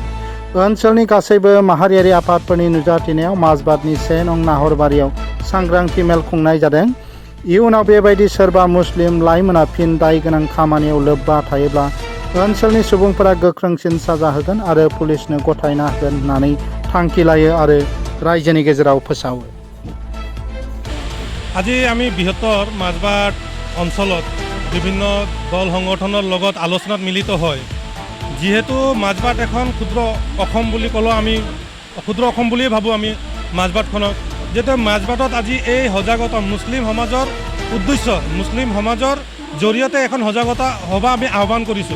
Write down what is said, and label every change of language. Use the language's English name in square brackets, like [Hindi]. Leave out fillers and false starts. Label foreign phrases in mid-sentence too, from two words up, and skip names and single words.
[Bodo] ओनसोलनि गासैबो माहारियारि आफादफोरनि नुजाथिनायाव माजबादनि 1 नं नाहरबारियाव सांग्रांथि मेल खुंनाय जादों। इयुनाव बेबायदि सोरबा मुस्लिम लाइमोना फिन दाय गोनां खामानियाव लोब्बा थायोब्ला ओनसोलनि सुबुंफोरा गोख्रोंसिन साजा होगोन आरो पुलिसनो गथायना होगोन होननानै थांखि लायो आरो रायजोनि गेजेराव फोसावो। [Assamese] আজি আমি বৃহত্তৰ মাজবাট অঞ্চলত বিভিন্ন দল সংগঠনৰ লগত আলোচনাত মিলিত হয়। যিহেতু মাজবাট এখন ক্ষুদ্ৰ অসম বুলি ক'লেও আমি ক্ষুদ্ৰ অসম বুলিয়ে ভাবোঁ আমি মাজবাটখনক। যিহেতু মাজবাটত আজি এই সজাগতা মুছলিম সমাজৰ উদ্দেশ্য মুছলিম সমাজৰ জৰিয়তে এখন সজাগতা সভা আমি আহ্বান কৰিছোঁ।